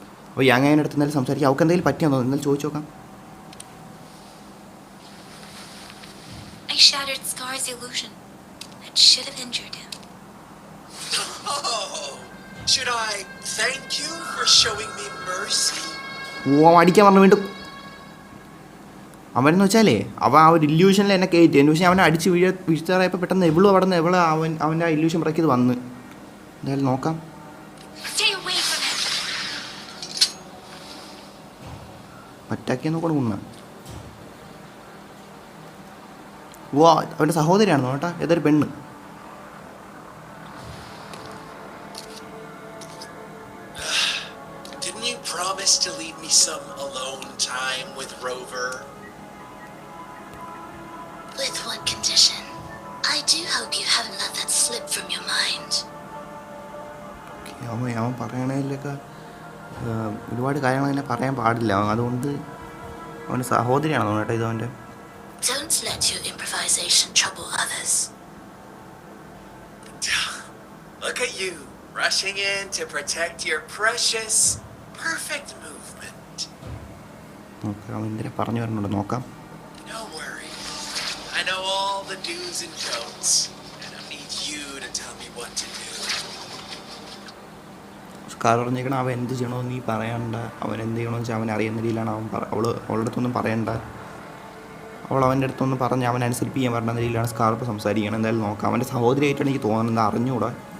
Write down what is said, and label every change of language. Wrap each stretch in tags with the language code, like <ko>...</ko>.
<ml>അപ്പോൾ യാങ്ങയുടെ അടുത്ത് എന്തായാലും സംസാരിക്കാം. അവൾക്ക് എന്തെങ്കിലും പറ്റിയാന്നോ എന്നാലും ചോദിച്ചു നോക്കാം.</ml> <en>I shattered Scar's illusion. That should have injured him. Oh, should I thank you for showing me mercy?</en> <ml>ഓ അടിക്കാൻ പറഞ്ഞു വീണ്ടും. അവനെന്ന് വെച്ചാലേ അവൻ ആ ഒരു ഇല്യൂഷനിൽ എന്നെ കയറ്റി. എന്ന് വെച്ചാൽ അവനെ അടിച്ച് വീഴ്ത്താറായപ്പോൾ പെട്ടെന്ന് അവൻ്റെ ആ ഇല്യൂഷൻ ബ്രേക്ക് ചെയ്ത് വന്ന്. എന്തായാലും നോക്കാം.</ml> <en>Stay away from him.</en> <ml>പറ്റാക്കിയെന്ന് നോക്കണം കുണ്ണ. ഓ അവൻ്റെ സഹോദരിയാണെന്നോ കേട്ടാ, ഏതൊരു പെണ്ണ്.</ml> <en>Didn't you promise to leave me some alone time with Rover? With one condition. I do hope you haven't let that slip from your mind.</en> <ml>അവൻ പറയണതിലൊക്കെ ഒരുപാട് കാര്യങ്ങൾ അങ്ങനെ പറയാൻ പാടില്ല. അതുകൊണ്ട് അവൻ്റെ സഹോദരിയാണോ കേട്ടോ ഇത് അവൻ്റെ.</ml> <en>Don't let your improvisation trouble others. Look at you, rushing in to protect your precious, perfect movement.</en> <ml>നോക്കാം അവൻ എന്തിനാ പറഞ്ഞു വരണുണ്ട് നോക്കാം.</ml> <en>No worry. I know all the do's and don'ts. I don't need you to tell me what to do.</en> <ml>Scar പറഞ്ഞേക്കണം അവൻ എന്ത് ചെയ്യണമെന്ന് നീ പറയണ്ട. അവൻ എന്ത് ചെയ്യണമെന്ന് വെച്ചാൽ അവൻ അറിയുന്ന രീതിയിലാണ് അവളുടെ അടുത്തൊന്നും പറയണ്ട. അവൾ അവൻ്റെ അടുത്തൊന്നും പറഞ്ഞ് അവൻ അനുസരിപ്പിക്കാൻ പറഞ്ഞ രീതിയിലാണ് സ്കാർപ്പ് സംസാരിക്കണം. എന്തായാലും നോക്കാം. അവൻ്റെ സഹോദരിയായിട്ടാണ് എനിക്ക് തോന്നുന്നത്, അറിഞ്ഞുകൂടാ.</ml>